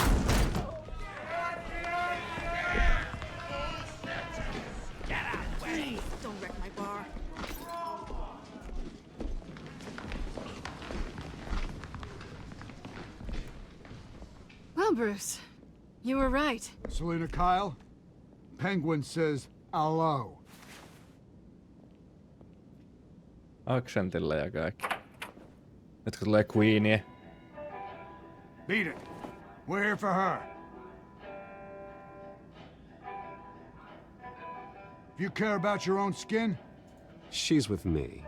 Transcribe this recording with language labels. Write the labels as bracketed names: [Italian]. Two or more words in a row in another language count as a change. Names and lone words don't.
[English] Please, don't wreck my bar. Well, Bruce, you were right. Selina Kyle, Penguin says hello. [Finnish] Accentilla ja kaikki. Nyt kun tulee Queenia. [English] Beat it. We're here for her. If you care about your own skin, She's with me.